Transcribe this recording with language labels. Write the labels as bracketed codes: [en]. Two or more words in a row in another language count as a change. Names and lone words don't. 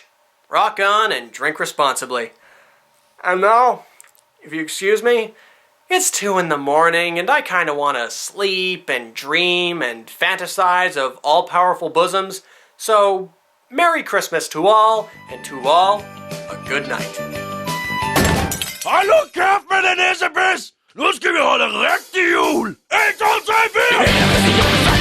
[en] Rock on and drink responsibly. And now, if you excuse me, it's 2 in the morning, and I kinda wanna sleep and dream and fantasize of all-powerful bosoms, so Merry Christmas to all, and to all, a good night. [da] Hallo Kaufmann Elisabeth! Nu skal vi holde rigtig jul! 1, 2, 3, 4!